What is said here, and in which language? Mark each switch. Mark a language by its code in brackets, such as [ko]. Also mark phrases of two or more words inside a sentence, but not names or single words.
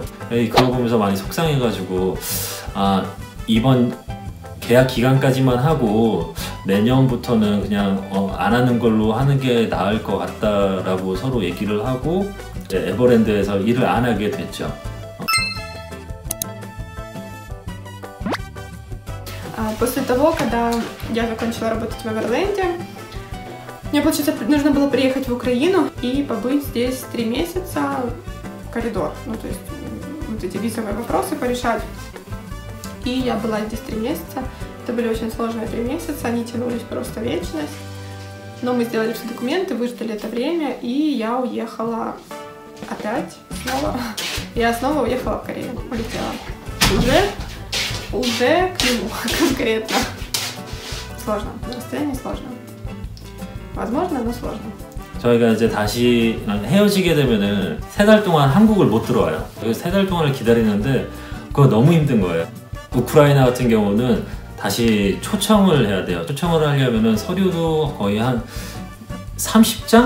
[ko] 그거 보면서 많이 속상해가지고 이번 계약 기간까지만 하고 내년부터는 그냥 안 하는 걸로 하는 게 나을 것 같다라고 서로 얘기를 하고 이제 에버랜드에서 일을 안 하게 됐죠. [ru] После того, когда я закончила работать в Эверленде, мне, получается, нужно было приехать в Украину и побыть здесь 3 месяца в коридор. Ну, то есть вот эти визовые вопросы порешать. И я была здесь 3 месяца. Это были очень сложные 3 месяца, они тянулись просто вечность. Но мы сделали все документы, выждали это время, и я уехала опять снова. Я снова уехала в Корею, улетела. Уже к нему конкретно. Сложно, расстояние сложно. Возможно, но сложно. [ko] 저희가 이제 다시 헤어지게 되면은 3달 동안 한국을 못 들어와요. 3달 동안을 기다리는데 그거 너무 힘든 거예요. 우크라이나 같은 경우는 다시 초청을 해야 돼요. 초청을 하려면은 서류도 거의 한 30장?